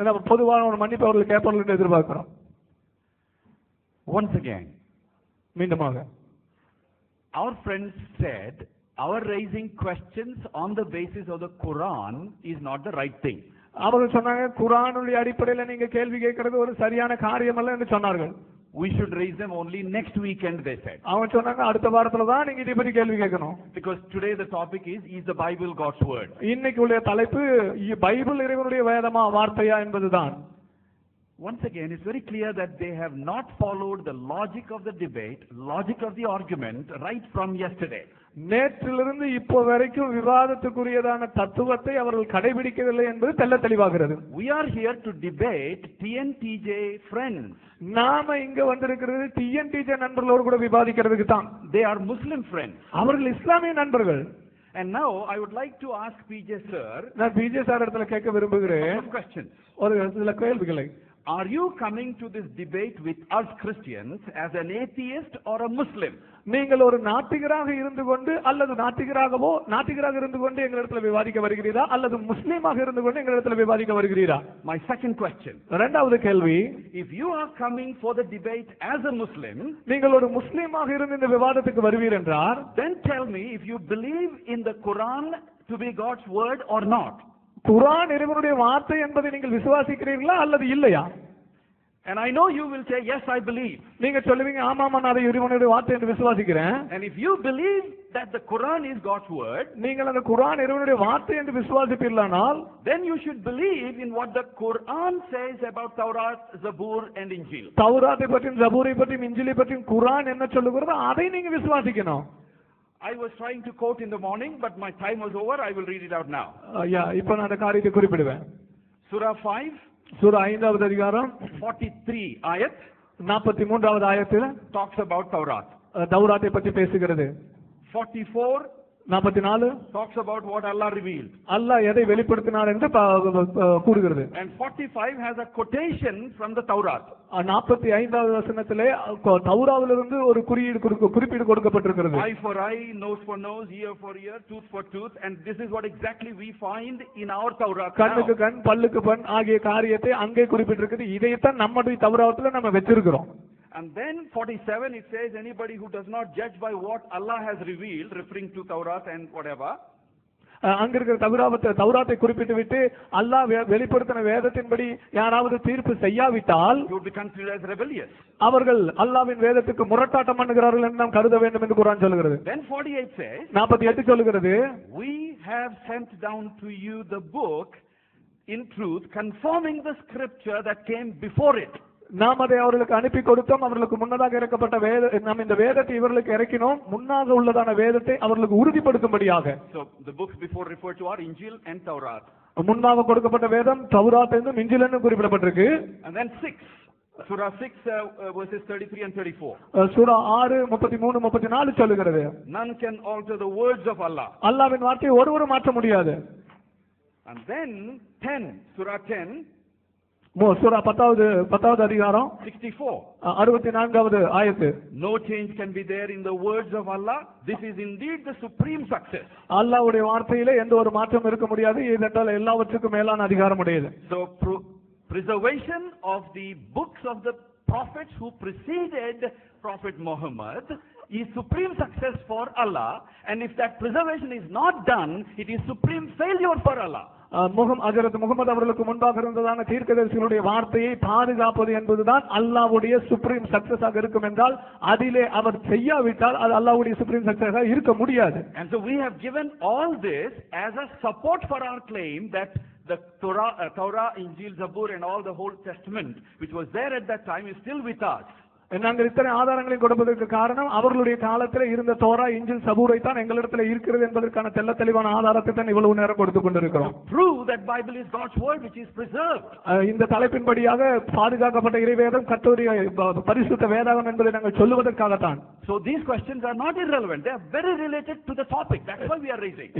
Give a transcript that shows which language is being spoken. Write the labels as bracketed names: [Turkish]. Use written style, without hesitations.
[Tamil] பொதுவான ஒரு மன்னிப்பு அவர்கள் கேட்பார்கள் எதிர்பார்க்கிறோம். [English] Once again, [Tamil] மீண்டுமாக [English] our friends said our raising questions on the basis of the Quran is not the right thing. [Tamil] அவர்கள் சொன்னாங்க குர்ஆனுடைய அடிப்படையில் நீங்க கேள்வி கேட்கிறது ஒரு சரியான காரியம் அல்ல என்று சொன்னார்கள். [English] We should raise them only next weekend, they said. [Tamil] அவங்க சொன்னாங்க அடுத்த வாரத்துல தான் நீங்க இதை பத்தி கேள்வி கேட்கணும். [English] Because today the topic is the Bible God's word? [Tamil] இன்னைக்கு உள்ள தலைப்பு பைபிள் இறைவனுடைய வேதமா வார்த்தையா என்பதுதான். [English] Once again, it's very clear that they have not followed the logic of the debate, logic of the argument, right from yesterday. [Tamil] நேற்றிலிருந்து இப்போ வரைக்கும் விவாதத்துக்குரியதான தத்துவத்தை அவர்கள் கடைபிடிக்கவில்லை என்பது தெள்ள தெளிவாகிறது. [English] We are here to debate TNTJ friends. [Tamil] நாம இங்க வந்திருக்கிறது TNTJ நண்பர்களோடு கூட விவாதிக்கிறதுக்கு தான். [English] They are Muslim friends. [Tamil] அவர்கள் இஸ்லாமிய நண்பர்கள். [English] And now I would like to ask PJ sir. [Tamil] நான் PJ சார் இடத்துல கேட்க விரும்புகிறேன் [English] questions. [Tamil] ஒரு சில கேள்விகளை. [English] Are you coming to this debate with us Christians as an atheist or a Muslim? [Tamil] நீங்கள் ஒரு நாத்திகராக இருந்து கொண்டு அல்லது நாத்திகராக இருந்து கொண்டு எங்களிடத்துல விவாதிக்க வருகிறீரா அல்லது முஸ்லீமாக இருந்து கொண்டு எங்களிடத்துல விவாதிக்க வருகிறீரா? [English] My second question. [Tamil] இரண்டாவது கேள்வி, [English] if you are coming for the debate as a Muslim, [Tamil] நீங்கள் ஒரு முஸ்லீமாக இருந்து இந்த விவாதத்துக்கு வருவீர் என்றால், [English] then tell me if you believe in the Quran to be God's word or not. [Tamil] குர்ஆன் இறைவனுடைய வார்த்தை என்பதை நீங்கள் விசுவாசிக்கிறீர்களா அல்லது இல்லையா? [English] And I know you will say yes I believe. [Tamil] நீங்க சொல்லுவீங்க ஆமாமா நான் அதை இறைவனுடைய வார்த்தை என்று விசுவாசிக்கிறேன். [English] And if you believe that the Quran is God's word, [Tamil] நீங்கள் அந்த குர்ஆன் இறைவனுடைய வார்த்தை என்று விசுவாசிப்பீர்களானால், [English] then you should believe in what the Quran says about Taurat, Zabur and Injil. [Tamil] தௌராத்தை பற்றியும் ஜபூரை பற்றியும் இஞ்சிலை பற்றியும் குர்ஆன் என்ன சொல்லுகிறதோ அதை நீங்க விசுவாசிக்கணும். [English] I was trying to quote in the morning, but my time was over. I will read it out now. [Tamil] இப்போ நான் அந்த காரியத்தை குறிப்பிடுவேன். [English] Surah 5, [Tamil] சூரா 5வது அதிகாரம் [English] 43 ayat [Tamil] 43வது ஆயத்தில் [English] talks about Taurat. [Tamil] தௌராத்தை பற்றி பேசுகிறது. 44 44 [English] talks about what Allah revealed. [Tamil] அல்லாஹ் எதை வெளிப்படுத்தினார் என்று கூறுகிறது. [English] And 45 has a quotation from the Taurat. [Tamil] 45வது வசனத்திலே தௌராவிலிருந்து ஒரு குறிப்பீடு கொடுக்கப்பட்டிருக்கிறது. [English] Eye for eye, nose for nose, ear for ear, tooth for tooth, and this is what exactly we find in our Taurat. [Tamil] கண்ணுக்கு கண் பல்லுக்கு பல் ஆகிய காரியத்தை அங்கே குறிப்பிட்டிருக்கிறது. இதைத்தான் நம்முடைய தௌராத்துல நம்ம வச்சிருக்கிறோம். [English] And then 47 it says anybody who does not judge by what Allah has revealed, referring to Taurat and whatever, [Tamil] அங்க இருக்கிற தௌராத்தை குறிப்பிட்டு விட்டு அல்லாஹ் வெளிப்படுத்தின வேதத்தின்படி யாராவது தீர்ப்பு செய்யாவிட்டால் [English] you would be considered as rebellious. [Tamil] அவர்கள் அல்லாஹ்வின் வேதத்துக்கு முரட்டாட்டம் பண்ணுகிறார்கள் என்று நாம் கருத வேண்டும் என்று குர்ஆன் சொல்கிறது. [English] Then 48 says [Tamil] 48 சொல்கிறது, [English] we have sent down to you the book in truth, confirming the scripture that came before it. [Tamil] நாம் அதை அவர்களுக்கு அனுப்பி கொடுத்தோம். அவர்களுக்கு முன்னதாக இறக்கப்பட்ட நாம் இந்த வேதத்தை இவர்களுக்கு இறக்கினோம். முன்னாக உள்ளதான வேதத்தை அவர்களுக்கு உறுதிப்படுத்தும்படியாக. [English] So the books before referred to are Injil and Taurat. [Tamil] முன்னாக கொடுக்கப்பட்ட வேதம் தௌராத் என்றும் இஞ்சில் என்றும் குறிப்பிடப்பட்டிருக்கு. [English] And then 6 Surah 6 verses 33 and 34. [Tamil] சூரா 6 33 34 சொல்லுகிறது, [English] none can alter the words of Allah. [Tamil] அல்லாஹ்வின் வார்த்தையை ஒருவரும் மாற்ற முடியாது. [English] And then 10 Surah 10 [Tamil] சூரா 10வது அதிகாரம் [English] 64 [Tamil] 64வது ஆயத்து, [English] no change can be there in the words of Allah. This is indeed the supreme success. [Tamil] அல்லாஹ்வுடைய வார்த்தையிலே எந்த ஒரு மாற்றம் இருக்க முடியாது. இதென்றால் எல்லாவற்றுக்கும் மேலான அதிகாரம் உடையது. [English] So preservation of the books of the prophets who preceded Prophet Muhammad is supreme success for Allah, and if that preservation is not done, it is supreme failure for Allah. [Tamil] ஹஜ்ரத் முகமது அவர்களுக்கு முன்பாக இருந்ததான தீர்க்கதரிசிகளுடைய வார்த்தையை பாதுகாப்பது என்பதுதான் அல்லாஹ்வுடைய [English] supreme சக்சஸாக [Tamil] இருக்கும் என்றால் அதிலே அவர் செய்யாவிட்டால் அது அல்லாஹ்வுடைய சுப்ரீம் சக்சஸாக இருக்க முடியாது. [English] And so we have given all this as a support for our claim that the Torah, Injil, Zabur and all the Old Testament which was there at that time is still with us. [Tamil] நாங்கள் இத்தனை ஆதாரங்களை கொடுப்பதற்கு காரணம் அவர்களுடைய காலத்தில் இருந்த Torah இஞ்சில் சபூரை தான் எங்களிடத்தில் இருக்கிறது என்பதற்கான தெள்ள தெளிவான ஆதாரத்தை தான் இவ்வளவு நேரம் கொடுத்து கொண்டிருக்கிறோம். [English] Prove that Bible is God's word which is preserved. [Tamil] இந்த தலைப்பின்படியாக பாதுகாக்கப்பட்ட இறைவேதம் கர்த்தருடைய பரிசுத்த வேதாகம் என்பதை நாங்கள் சொல்லுவதற்காகத்தான். [English] So these questions are not irrelevant, they are very related to the topic. That's why we are raising.